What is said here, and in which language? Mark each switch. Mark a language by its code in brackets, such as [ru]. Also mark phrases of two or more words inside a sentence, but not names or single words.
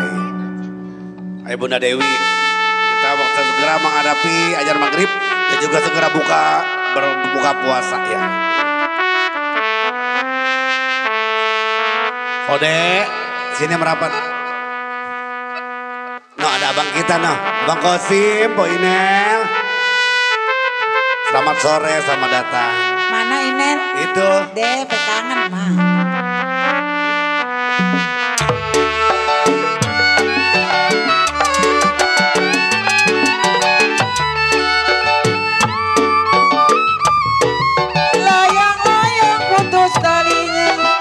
[id] Ayo Bunda Dewi, kita waktu segera menghadapi ajar maghrib dan juga segera berbuka puasa ya. Kode sini merapat. No ada abang kita no, Bang Kosim, Po Inel. Selamat sore, selamat datang. Mana Inel? Itu. Deh, petangan mah. Layang-layang putus talinya.